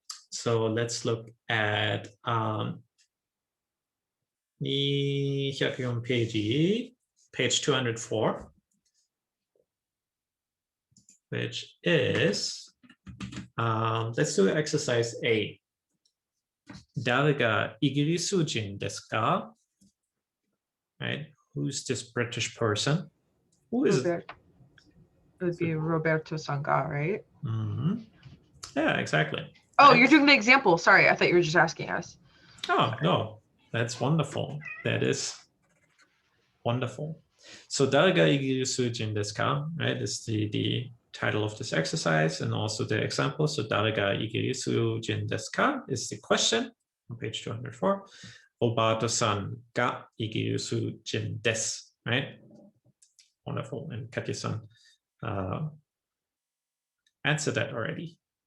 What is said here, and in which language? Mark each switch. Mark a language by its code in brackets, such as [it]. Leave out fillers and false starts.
[en] So let's look at 204 page 204, which is, let's do exercise A. [ja] 誰がイギリス人ですか? [en] Right? Who's this British person? Who is it? It would be Roberto Sanga, right? Mm-hmm. Yeah, exactly. Oh, Right? you're doing the example. Sorry, I thought you were just asking us. Oh, no, that's wonderful. That is wonderful. So, [ja] 誰がイギリス人ですか? [en] Right? Is the title of this exercise and also the example. So, [ja] 誰がイギリス人ですか? [en] is the question on page 204. [ja] Roberto さんがイギリス人です. [en] Right? Wonderful. And Katya-san answered that already.